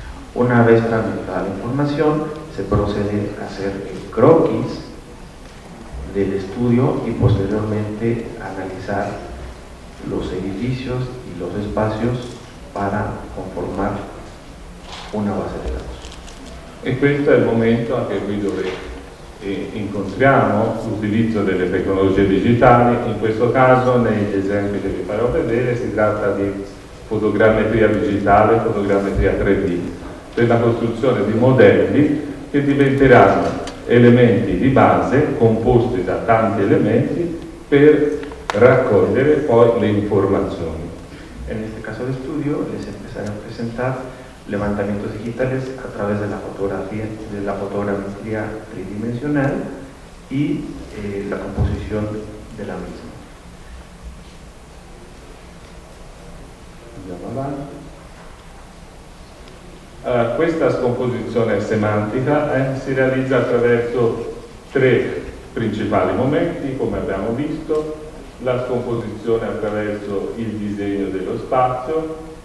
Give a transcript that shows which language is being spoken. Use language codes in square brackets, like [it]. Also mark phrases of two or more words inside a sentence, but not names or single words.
[es] Una vez fragmentada la información, se procede a hacer el croquis del estudio y posteriormente analizar los edificios y los espacios para conformar una base di datos. [it] E questo è il momento anche qui dove incontriamo l'utilizzo delle tecnologie digitali. In questo caso, negli esempi che vi farò vedere, si tratta di fotogrammetria digitale, fotogrammetria 3D, per la costruzione di modelli che diventeranno elementi di base composti da tanti elementi per raccogliere poi le informazioni. [es] En este caso de estudio les empezaré a presentar levantamientos digitales a través de la fotogrametría tridimensional y la composición de la misma. [it] Andiamo avanti. Questa scomposizione semantica si realizza attraverso 3 principali momenti, come abbiamo visto: la scomposizione attraverso il disegno dello spazio,